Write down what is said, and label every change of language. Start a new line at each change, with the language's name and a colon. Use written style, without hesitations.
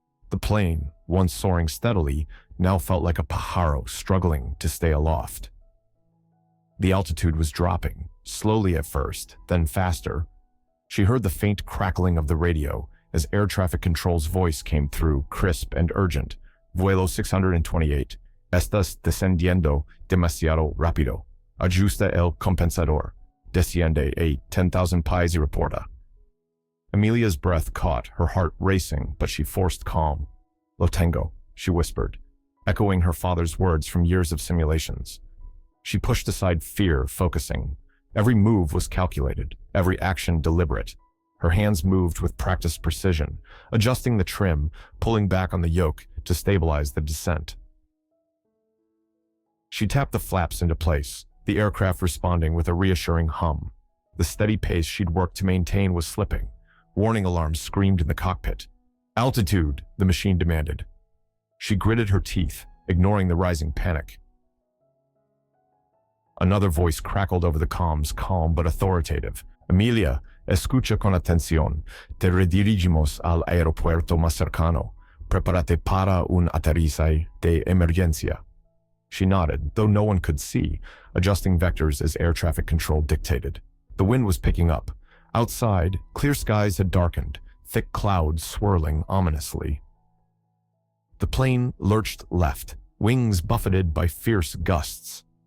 English: The plane, once soaring steadily, now felt like a pájaro struggling to stay aloft. The altitude was dropping, slowly at first, then faster. She heard the faint crackling of the radio as air traffic control's voice came through, crisp and urgent.
Spanish: Vuelo 628. Estás descendiendo demasiado rápido. Ajusta el compensador. Desciende a 10,000 pies y reporta.
English: Amelia's breath caught, her heart racing, but she forced calm. Lo tengo, she whispered, echoing her father's words from years of simulations. She pushed aside fear, focusing. Every move was calculated, every action deliberate. Her hands moved with practiced precision, adjusting the trim, pulling back on the yoke to stabilize the descent. She tapped the flaps into place, the aircraft responding with a reassuring hum. The steady pace she'd worked to maintain was slipping. Warning alarms screamed in the cockpit. Altitude, the machine demanded. She gritted her teeth, ignoring the rising panic. Another voice crackled over the comms, calm but authoritative.
Spanish: Emilia, escucha con atención. Te redirigimos al aeropuerto más cercano. Prepárate para un aterrizaje de emergencia.
English: She nodded, though no one could see, adjusting vectors as air traffic control dictated. The wind was picking up. Outside, clear skies had darkened, thick clouds swirling ominously. The plane lurched left, wings buffeted by fierce gusts.